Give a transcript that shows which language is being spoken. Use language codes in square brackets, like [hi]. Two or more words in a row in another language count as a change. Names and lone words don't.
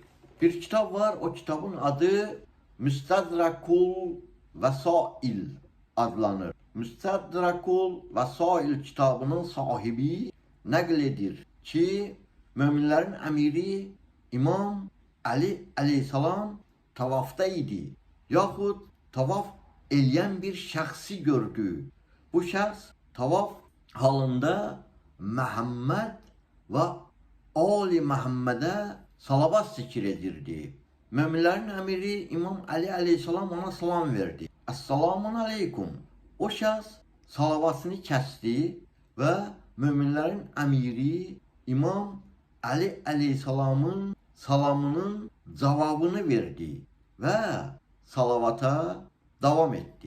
[tr] Bir kitap var, o kitabın adı Müstedrakul Vesail adlanır. [az] Müstedrakul Vesail kitabının sahibi nəqledir ki, müminlerin emiri İmam Ali aleyhisselam tavafda idi. Yaxud tavaf eləyən bir şəxsi gördü. Bu şəxs tavaf halında Muhammed ve Ali Muhammed'e salavat zikir edirdi. Müminlerin emiri İmam Ali aleyhisselam ona salam verdi. [ar] السلام عليكم. [az] O şəxs salavatını kəsdi ve müminlerin emiri İmam Ali aleyhisselamın salamının cevabını verdi ve salavata devam etti.